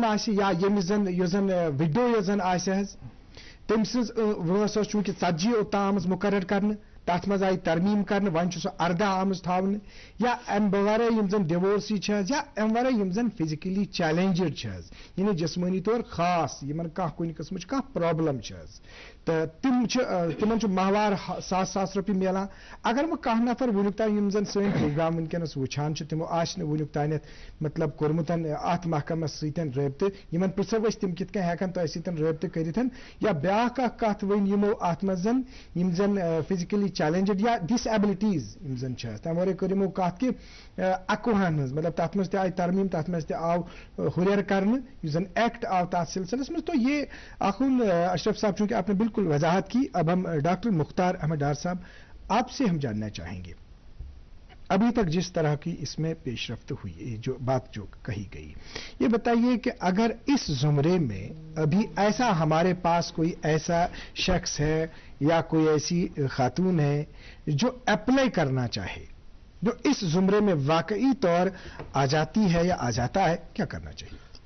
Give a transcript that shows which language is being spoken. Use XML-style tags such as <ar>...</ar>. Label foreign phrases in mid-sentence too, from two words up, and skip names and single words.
<ks>آسہِ، یا ییٚمِس زن وِڈو یۄس زن آسہِ حظ، تٔمۍ سٕنٛز وٲنٛس ٲس چوٗنٛکہِ 40 اوٚتام آمٕژ مُقرر کرنہٕ، تَتھ منٛز آیہِ ترمیٖم کرنہٕ، وۄنۍ چھُ سُہ 14 آمٕژ تھاونہٕ، یا امہِ ورٲے یِم زن ڈِوورسی چھِ حظ، یا امہِ ورٲے یِم زن</ks> <en>physically challenged</en> <ks>چھِ حظ، یعنی جسمٲنی طور خاص یِمن کانٛہہ کُنہِ قٕسمٕچ کانٛہہ پرابلم چھِ حظ، تہٕ تِمن چھُ ماہوار 1000 رۄپیہِ میلان. اگر وۄنۍ کانٛہہ نفر ونیُک تام یِم زن سٲنۍ پروگرام ونکیٚنس وٕچھان چھِ، تِمو آسہِ نہٕ ونیُک تانٮ۪تھ مطلب کوٚرمُت اتھ محکمس سۭتۍ رٲبطہٕ، یِمن پرژھو أسۍ تِم کِتھ کٔنۍ ہٮ۪کن تۄہہِ سۭتۍ رٲبطہٕ کٔرِتھ، یا بیاکھ اکھ کتھ ؤنۍ یِمو اتھ منٛز یِم زن</ks> <en>physically challenged</en> <ks>یا ڈس ایبلٹیز یِم زن چھِ حظ، تمہِ ورٲے کٔر یِمو کتھ کہِ 21 ہٕنٛز، مطلب تتھ منٛز تہِ آیہِ ترمیٖم، تتھ منٛز تہِ آو ہُریر کرنہٕ، یُس زن ایکٹ آو تتھ سلسلس منٛز.</ks> <ur>تو یہ آخون اشرف صاحب، چونکہ آپ نے بالکل وضاحت کی، اب ہم ڈاکٹر مختار احمد ڈار صاحب آپ سے ہم جاننا چاہیں گے، ابھی تک جس طرح کی اس میں پیش رفت ہوئی، جو بات جو کہی گئی، یہ بتائیے کہ اگر اس زمرے میں ابھی ایسا ہمارے پاس کوئی ایسا شخص ہے یا کوئی ایسی خاتون ہے جو اپلائی کرنا چاہے، جو اس زمرے میں واقعی طور آ جاتی ہے یا آ جاتا ہے، کیا کرنا چاہیے؟</ur>